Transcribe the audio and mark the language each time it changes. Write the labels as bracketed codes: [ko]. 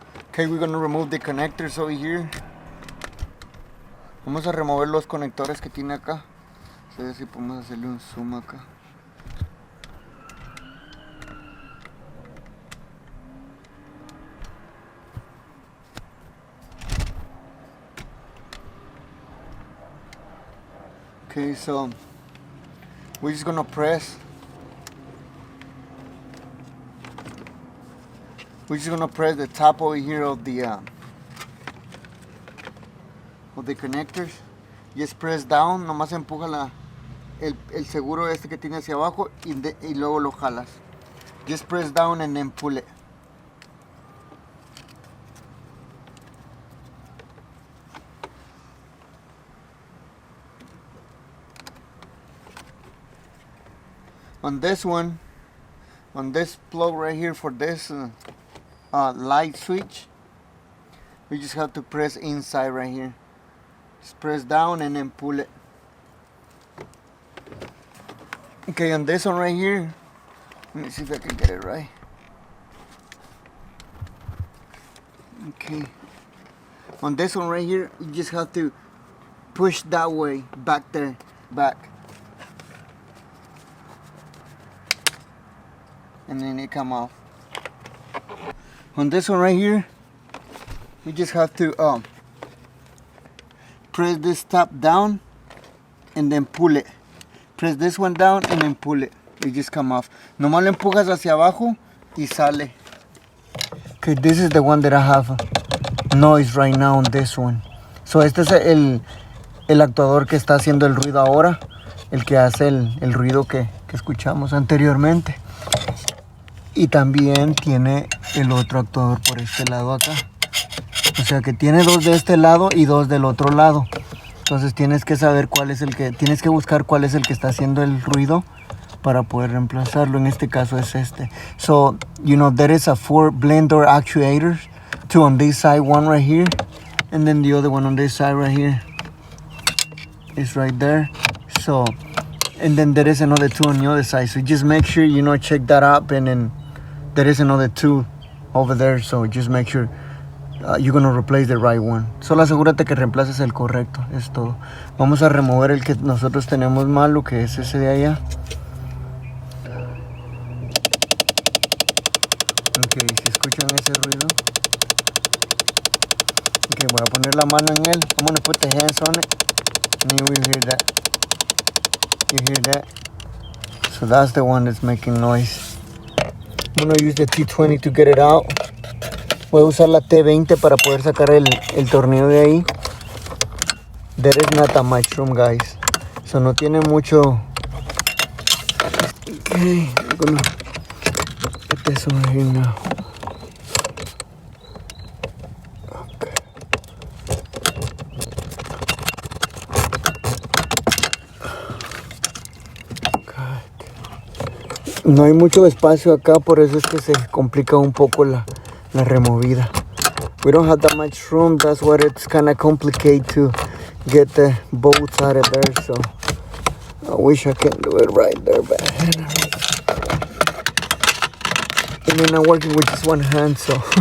[en] Okay, we're gonna remove the connectors over here. [es] Vamos a remover los conectores que tiene acá. A ver si podemos hacerle un zoom acá. [en] Okay, so we're just gonna press. We're just gonna press the top over here of the connectors. Just press down, [es] nomás empuja el seguro este que tiene hacia abajo y luego lo jalas. [en] Just press down and then pull it. On this one, on this plug right here for this light switch, we just have to press inside right here. Just press down and then pull it. Okay, on this one right here, let me see if I can get it right. Okay, on this one right here, you just have to push that way, back there, back. And then it come off. On this one right here, we just have to press this top down and then pull it. Press this one down and then pull it. It just come off. [es] Nomás lo empujas hacia abajo y sale. [en] Okay, this is the one that I have noise right now on this one. [es] So este es el actuador que está haciendo el ruido ahora, el que hace el ruido que escuchamos anteriormente. Y también tiene el otro actuador por este lado acá. O sea que tiene dos de este lado y dos del otro lado. Entonces tienes que saber tienes que buscar cuál es el que está haciendo el ruido para poder reemplazarlo. En este caso es este. [en] So, you know, there is a 4 blender actuators. 2 on this side, 1 right here. And then the other one on this side right here. Is right there. So, and then there is another 2 on the other side. So just make sure, you know, check that up. And then there is another 2 over there. So just make sure you're going to replace the right one. [es] Solo asegúrate que reemplaces el correcto. Es todo. Vamos a remover el que nosotros tenemos malo, que es ese de allá. Ok, si escuchan ese ruido. Ok, voy a poner la mano en él. [en] I'm going to put the hands on it. And you will hear that. You hear that? So that's the one that's making noise. I'm going to use the T20 to get it out. Voy a usar la T20 para poder sacar el tornillo de ahí. There is not that much room, guys. So [es] no tiene mucho. [en] Okay, I'm gonna put this over here now. Okay. [es] No hay mucho espacio acá, por eso es que se complica un poco la removida. [en] We don't have that much room, that's why it's kind of complicated to get the bolts out of there, so I wish I can do it right there, but and then I'm working with just one hand, so